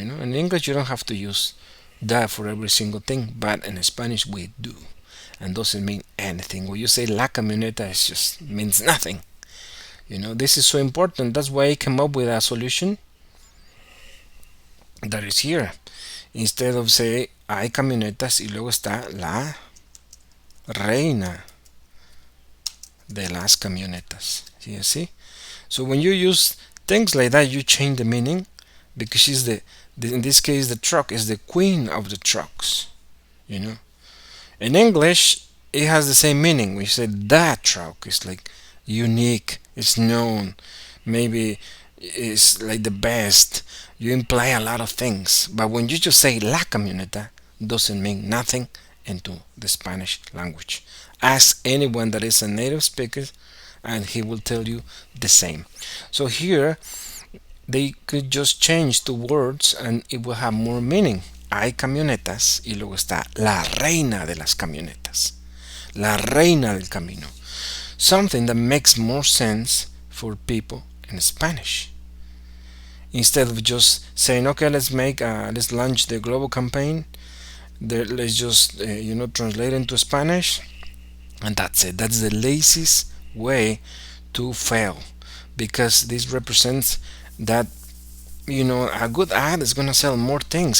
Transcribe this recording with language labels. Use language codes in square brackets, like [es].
[en] In English you don't have to use that for every single thing, but in Spanish we do, and doesn't mean anything. When you say la camioneta, it just means nothing. This is so important. That's why I came up with a solution that is here. Instead of say [es] hay camionetas y luego está la reina de las camionetas. [en] You see? So when you use things like that, you change the meaning because she's in this case the truck is the queen of the trucks. In English it has the same meaning. We say that truck is like unique, it's known, maybe it's like the best. You imply a lot of things, but when you just say la camioneta, doesn't mean nothing into the Spanish language. Ask anyone that is a native speaker and he will tell you the same. So here they could just change the words and it will have more meaning. [es] Hay camionetas y luego está la reina de las camionetas, la reina del camino. [en] Something that makes more sense for people in Spanish. Instead of just saying, okay, let's launch the global campaign, let's just translate into Spanish, and that's it. That's the laziest way to fail, because this represents that a good ad is gonna sell more things.